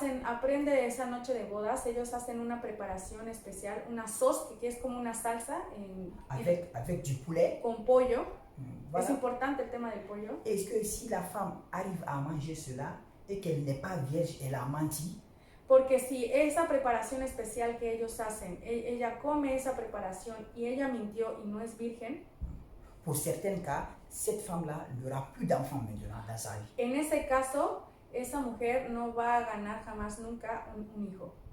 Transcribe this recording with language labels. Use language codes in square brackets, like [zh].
[es] Aprende esa noche de bodas, ellos hacen una preparación especial, una sauce que es como una salsa [fr] avec du poulet. [es] Con pollo. [fr] Voilà. [es] Es importante el tema del pollo. [fr] Est-ce que si la femme arrive à manger cela et qu'elle n'est pas vierge, elle a menti? [es] Porque si esa preparación especial que ellos hacen, ella come esa preparación y ella mintió y no es virgen, [fr] pour certains cas, cette femme-là n'aura plus d'enfants maintenant dans sa vie. [es] En ese caso, esa mujer no va a ganar jamás nunca un hijo.